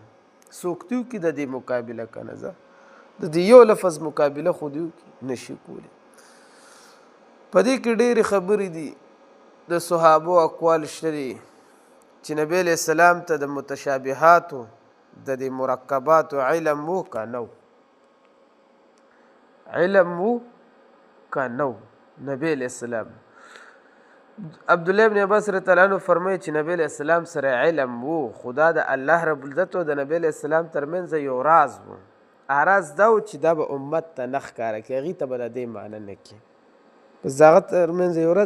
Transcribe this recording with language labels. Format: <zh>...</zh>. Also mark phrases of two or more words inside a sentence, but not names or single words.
<ps>څوک دې وکړي د دې مقابله که نه زه د دې یو لفظ مقابله خو دې وکړي نشي کولی. په دې کې ډېرې خبرې دي. د صحابو اقوال شته دي چې نبی</ps> <ar>علیه السلام</ar> <ps>ته د متشابهاتو د دې مرکباتو علم و که نه و. علم و که نه و نبی</ps> <ar>علیه السلام.</ar> <ps>عبدالله ابن عباس</ps> <ar>رضی الله عنه</ar> <ps>فرمایي چې نبی</ps> <ar>علیه السلام</ar> <ps>سره علم و خو دا د الله</ps> <ar>رب العزت</ar> <ps>او د نبی</ps> <ar>علیه السلام</ar> <ps>ترمنځ یو راز و. راز دا و چې دا به امت ته نه ښکاره کړي. هغې ته به د دې معنی نه کړي. بس د هغه ترمنځ یو راز.</ps>